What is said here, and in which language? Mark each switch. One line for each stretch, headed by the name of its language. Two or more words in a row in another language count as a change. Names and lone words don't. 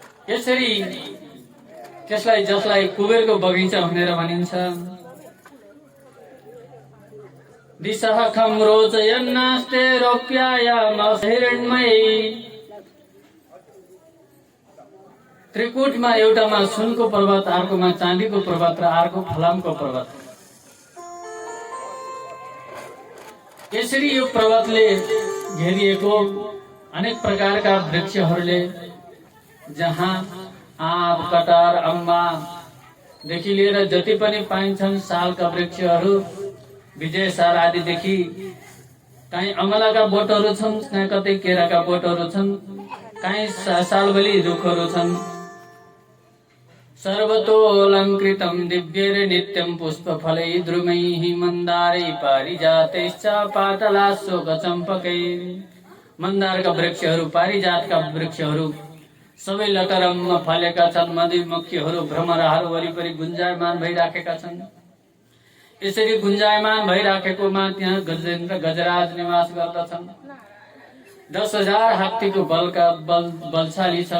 Nepali: यसरी त्यसलाई जसलाई कुबेरको बगैँचा भनेर भनिन्छ।
Sanskrit: दिशः खं रोचयन्नास्ते रौप्यायामहिरण्मयी।
Nepali: त्रिकुटमा एउटामा सुनको पर्वत, अर्कोमा चाँदीको पर्वत र अर्को फलामको पर्वत। यसरी यो पर्वतले घेरिएको अनेक प्रकारका वृक्षहरूले, जहाँ आँप, कटार, अम्बादेखि लिएर जति पनि पाइन्छन् सालका वृक्षहरू, विजय साल आदिदेखि कहीँ अमलाका बोटहरू छन्, कहीँ कतै केराका बोटहरू छन्, कहीँ सालबेली रुखहरू छन्।
Sanskrit: सर्वतोऽलङ्कृतं दिव्यैर नित्यं पुष्पफलैः द्रुमैः मन्दारै पारिजातैश्च पाटलाशोकचम्पकैः।
Nepali: मन्दारका वृक्षहरू, पारिजातका वृक्षहरू सबै लटरम्म फलेका छन्। मधुमक्खीहरू, भ्रमराहरू वरिपरि गुन्जायमान भइराखेका छन्। यसरी गुन्जायमान भइराखेकोमा त्यहाँ गजेन्द्र गजराज निवास गर्दछन्। 10,000 हात्तीको बलशाली छन्।